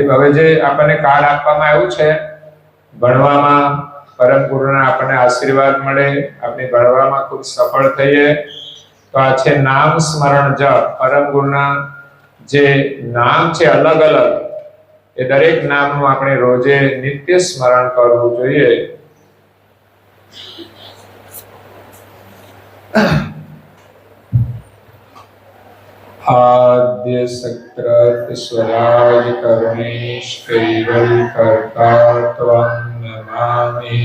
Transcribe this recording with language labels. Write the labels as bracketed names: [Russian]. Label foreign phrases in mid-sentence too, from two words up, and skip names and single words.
[Gujarati] હવે જે આપણને કાર્ડ આપવામાં આવ્યું છે, ભણવામાં પરમ ગુરુના આપણને આશીર્વાદ મળે, આપણી ભણવામાં ખૂબ સફળ થઈએ, તો આ છે નામ સ્મરણ જપ। પરમ ગુરુના જે નામ છે અલગ અલગ, એ દરેક નામનું આપણે રોજે નિત્ય સ્મરણ કરવું જોઈએ। [Sanskrit] आद्य सक्रत स्वराज करुणेश कैवल कर्ता त्वं नमामि।